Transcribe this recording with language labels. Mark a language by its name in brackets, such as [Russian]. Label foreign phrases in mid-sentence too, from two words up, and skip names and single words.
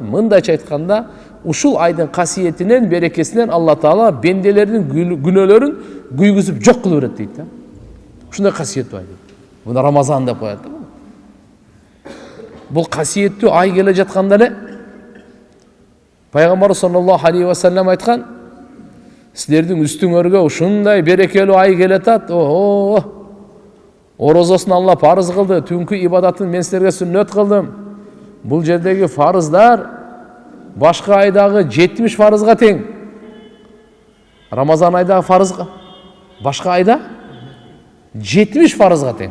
[Kyrgyz] Мындайча айтканда, ушул айдын касиетинен, берекесинен [Arabic] الله تعالى [Kyrgyz] бенделердин күнөөлөрүн күйгүзүп, жок кылып берет дейт. Ушундай касиет бар. Муну Рамазан деп коет. Бул касиеттүү ай келе жатканда эле Пайгамбар [Arabic] صلى الله عليه وسلم [Kyrgyz] айткан: "Силердин үстүңөргө ушундай берекелүү ай келетат. Орозосын Алла парыз кылды, түнкү ибадатын мен силерге сүннөт кылдым. Бул жердеги фарыздар башка айдагы 70 фарызга тең. Рамазан айдагы фарызга башка айда 70 фарызга тең.